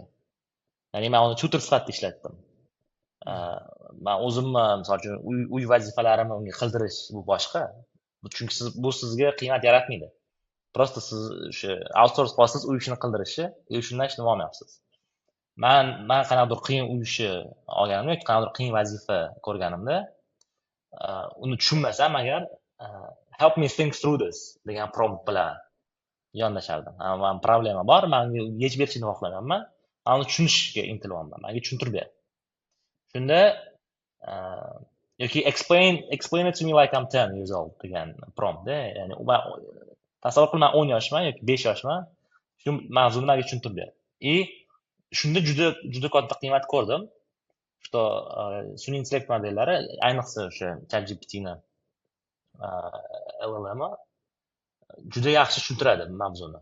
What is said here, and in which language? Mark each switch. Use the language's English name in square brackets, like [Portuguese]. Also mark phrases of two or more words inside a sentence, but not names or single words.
[Uzbek] Ya'ni man uni tutor sifatida ishlatdim. Man o'zimni misol uchun uy vazifalarimni unga qildirish bu boshqa. Chunki bu sizga qiymat yaratmaydi. Просто siz o'sha outsource qilasiz uy ishini qildirishni, shundan ishlab olmayapsiz. Man qanaqadir qiyin uy ishi olganimda yoki qanaqadir qiyin vazifa ko'rganimda uni tushunmasam agar [English] help me think through this [Uzbek] degan prompt bilan yondashardim. Man problema bor, man yechib berishni xohlamayapman. Man uni tushunishga intilyapman. Menga tushuntirib ber. Shunda yoki [English] explain it to me like I'm 10 years old [Uzbek] degan promptda, ya'ni tasavvur qil, man 10 yoshman yoki 5 yoshman, shu mavzuni menga tushuntirib ber. Shunda juda katta qiymat ko'rdim. Что sun'iy intellekt modellari, ayniqsa o'sha ChatGPTni LLM juda yaxshi tushuntiradi mavzuni.